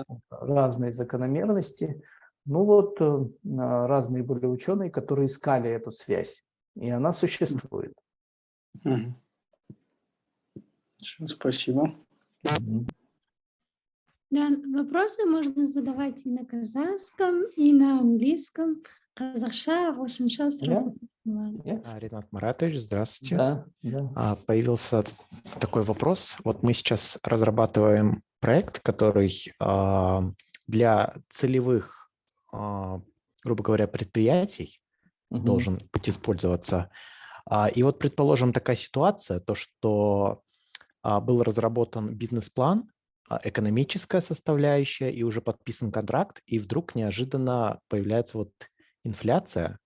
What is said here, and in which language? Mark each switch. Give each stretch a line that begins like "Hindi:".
Russian: Разные закономерности. Ну вот разные были ученые, которые искали эту связь, и она существует. Спасибо. Мгм. Да, вопросы можно задавать и на казахском, и на английском.
Kazakh: Қазақша, ағылшынша сұрасақ болады. Yeah.
Russian: Ренат Маратович, здравствуйте. Да. Появился такой вопрос. Вот мы сейчас разрабатываем проект, который для целевых, грубо говоря, предприятий Мгм. должен быть использоваться. И вот, предположим, такая ситуация, то, что был разработан бизнес-план, экономическая составляющая, и уже подписан контракт, и вдруг неожиданно появляется вот инфляция.